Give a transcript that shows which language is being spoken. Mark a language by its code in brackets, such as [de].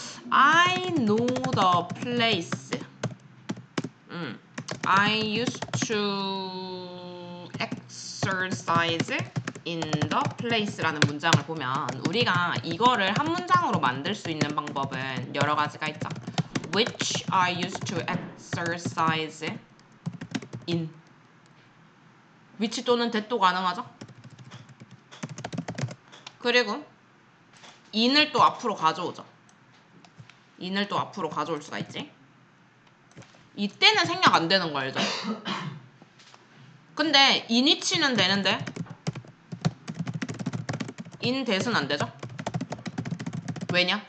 [en] I know the place. I used to exercise [ko] in the place 라는 문장을 보면 우리가 이거를 한 문장으로 만들 수 있는 방법은 여러 가지가 있죠. [en] Which I used to exercise in. [ko] which 또는 that도 가능하죠. 그리고 in을 또 앞으로 가져오죠. in을 또 앞으로 가져올 수가 있지. 이때는 생략 안 되는 거 알죠? 근데 in which는 되는데 in that은 안 되죠? 왜냐?